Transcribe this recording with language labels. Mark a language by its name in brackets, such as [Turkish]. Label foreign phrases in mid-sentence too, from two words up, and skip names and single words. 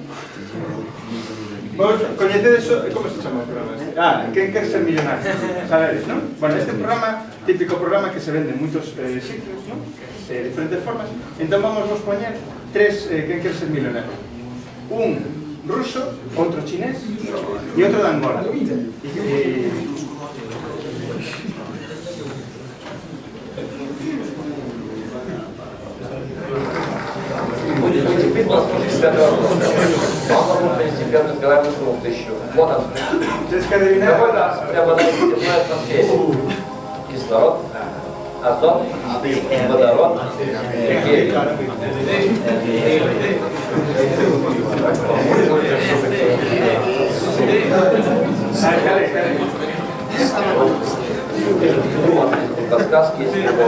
[Galician] Vos coñecedes como se chama o programa? Quen quer ser millonario? Sabedes, non? Bueno, este programa, típico programa que se vende en moitos sitios, non? De diferentes formas. Entón vamos vos poñer tres quen quer ser millonario. Un ruso, outro chinés e outro de Angola. [Portuguese] Vocês querem adivinhar? [Russian] Кислород, азот, водород, гелий. Подсказки есть.